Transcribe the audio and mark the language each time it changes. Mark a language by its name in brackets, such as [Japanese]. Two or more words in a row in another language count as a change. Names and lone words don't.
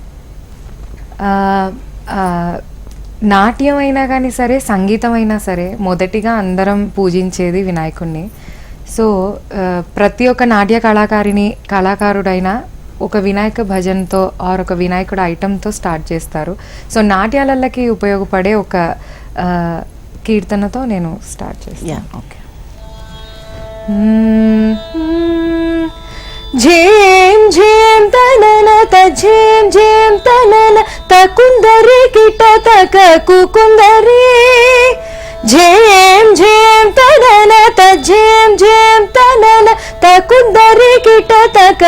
[Telugu] నాట్యం అయినా కానీ సరే, సంగీతం అయినా సరే, మొదటిగా అందరం పూజించేది వినాయకుడిని. సో ప్రతి ఒక్క నాట్య కళాకారుడైనా ఒక వినాయక భజన్తో ఆర్ ఒక వినాయకుడు ఐటమ్తో స్టార్ట్ చేస్తారు. సో నాట్యాలకి ఉపయోగపడే ఒక కీర్తనతో నేను స్టార్ట్ చేస్తాను. ఓకే. झेम झेम तनन झेम झेम तनन तकुंदरी किट तक कुकुंदरी झेम झेम तनन झेम झेम तनन तकुंदरी किट तक